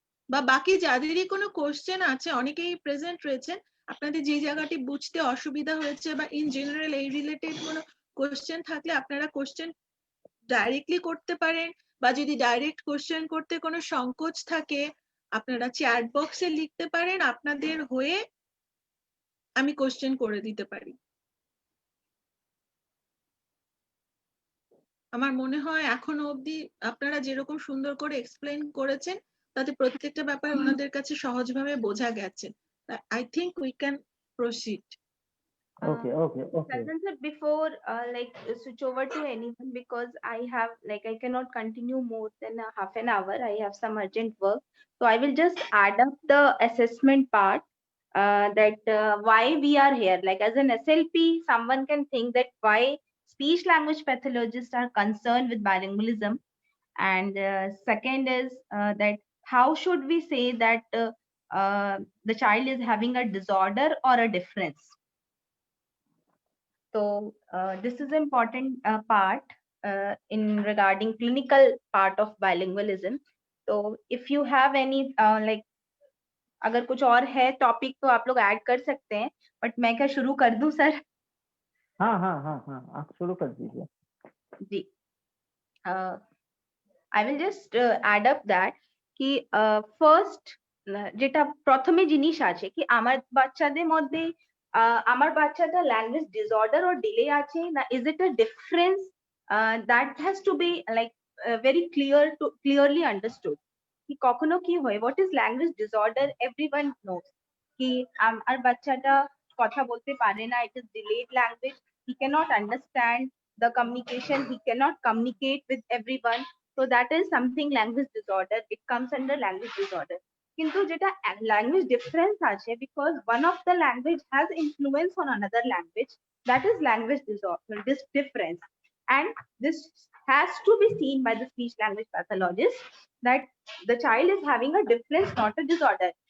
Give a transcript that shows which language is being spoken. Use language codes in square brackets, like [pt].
[bn] বা বাকি যাদেরই কোনো কোশ্চেন আছে, অনেকেই প্রেজেন্ট রয়েছেন, আপনাদের যে জায়গাটি বুঝতে অসুবিধা হয়েছে বা ইন জেনারেল এই রিলেটেড কোনো কোশ্চেন থাকলে আপনারা কোশ্চেন ডাইরেক্টলি করতে পারেন, বা যদি ডাইরেক্ট কোশ্চেন করতে কোনো সংকোচ থাকে আপনারা চ্যাট বক্সে লিখতে পারেন, আপনাদের হয়ে আমি কোশ্চেন করে দিতে পারি। আমার মনে হয় এখনো অবধি আপনারা যেরকম সুন্দর করে এক্সপ্লেন করেছেন তাতে প্রত্যেকটা ব্যাপার ওনাদের কাছে সহজভাবে বোঝা গেছে। [en] I think we can proceed. Okay. Sadhan sir, before like switch over to anyone, because I have like I cannot continue more than a half an hour. I have some urgent work, so I will just add up the assessment part. That why we are here. Like as an SLP, someone can think that why speech language pathologists are concerned with bilingualism, and second is that how should we say that the child is having a disorder or a difference. So this is important part in regarding clinical part of bilingualism. So if you have any like [hi] अगर कुछ और है topic तो आप लोग add कर सकते हैं, बट मैं क्या शुरू कर दूं सर? हाँ, आप शुरू कर दीजिए। [bn] जी, [en] I will just add up that [bn] কি ফার্স্ট যেটা প্রথমে জিনিস আছে কি আমার বাচ্চাদের মধ্যে আমার বাচ্চাটা ল্যাঙ্গুয়েজ ডিসঅর্ডার ও ডিলে আছে না, [en] Is it a difference that has to be like very clearly understood. [bn] কি কখনো কি হয়, [en] what is language disorder, everyone knows [bn] কি আমার বাচ্চাটা কথা বলতে পারে না, [en] It is delayed language, he cannot understand the communication, he cannot communicate with everyone, so that is something language disorder, it comes under language disorder. [bn] Kintu jeta [en] language difference [bn] ache, [en] because one of the language has influence on another language, that is language disorder, this difference. And this has to be seen by the speech language pathologist that the child is having a difference, not a disorder.